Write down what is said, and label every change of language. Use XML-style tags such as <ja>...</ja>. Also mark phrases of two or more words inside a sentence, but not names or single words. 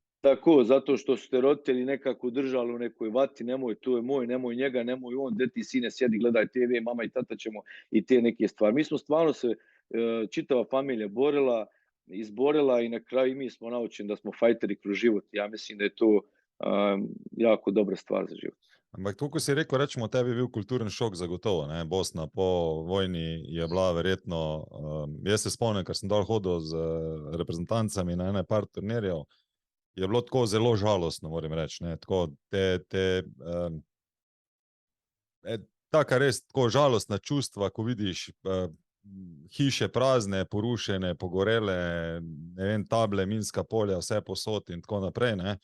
<bs>Tako, zato što su te roditelji nekako držali u nekoj vati, nemoj, to je moj, nemoj njega, nemoj on, gdje ti sine sjedi, gledaj TV, mama i tata ćemo i te neke stvari. Mi smo stvarno se, čitava familija izborila i na kraju i mi smo naučeni da smo fajteri kroz život. Ja mislim da je to jako dobra stvar za život.</bs> <sl>Ampak to, ko si rekel, rečemo, tebi je bil kulturen šok zagotovo, ne? Bosna po vojni je bila verjetno, jaz se spomnim, ker sem dol hodil z reprezentancami na ene par turnirjev, je bilo tako zelo žalostno, moram reči, ne? Tako taka res tako žalostna čustva, ko vidiš hiše prazne, porušene, pogorele, ne vem, table, minska polja, vse posod in tako naprej, ne?</sl>